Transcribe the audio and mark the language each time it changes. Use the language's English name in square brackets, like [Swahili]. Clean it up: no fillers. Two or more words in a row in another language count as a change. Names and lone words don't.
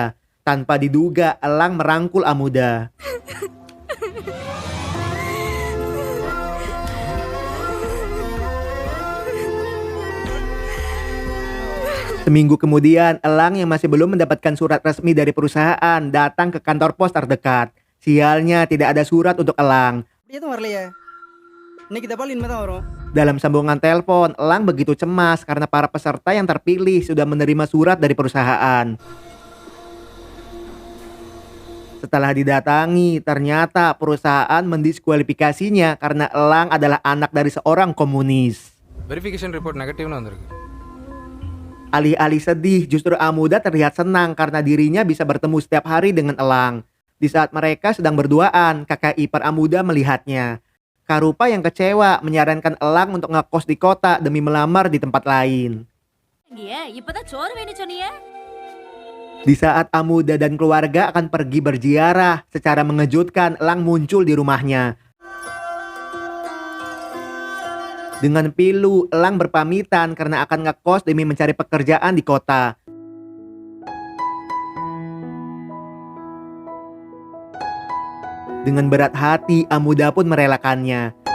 [Indonesian] Tanpa diduga, Elang merangkul Amuda. Seminggu kemudian, Elang yang masih belum mendapatkan surat resmi dari perusahaan datang ke kantor pos terdekat. Sialnya tidak ada surat untuk Elang. [Tamil] எதுவும் வரலையே இன்னைக்கு தபால் இனிமே தான் வரும் [Indonesian] Dalam sambungan telepon, Elang begitu cemas karena para peserta yang terpilih sudah menerima surat dari perusahaan. Setelah didatangi, ternyata perusahaan mendiskualifikasinya karena Elang adalah anak dari seorang komunis. [English] verification report negativeனு [Tamil] வந்திருக்கு. [Indonesian] Alih-alih sedih, justru Amuda terlihat senang karena dirinya bisa bertemu setiap hari dengan Elang. Di saat mereka sedang berduaan, kakak ipar Amuda melihatnya. Karupa yang kecewa menyarankan Elang untuk ngekos di kota demi melamar di tempat lain. [Tamil] இங்கேயே இப்பதான் சோறு வேணும் சொன்னியே [Indonesian] Di saat Amuda dan keluarga akan pergi berziarah, secara mengejutkan Elang muncul di rumahnya. Dengan pilu, Elang berpamitan karena akan ngekos demi mencari pekerjaan di kota. Dengan berat hati, Amuda pun merelakannya.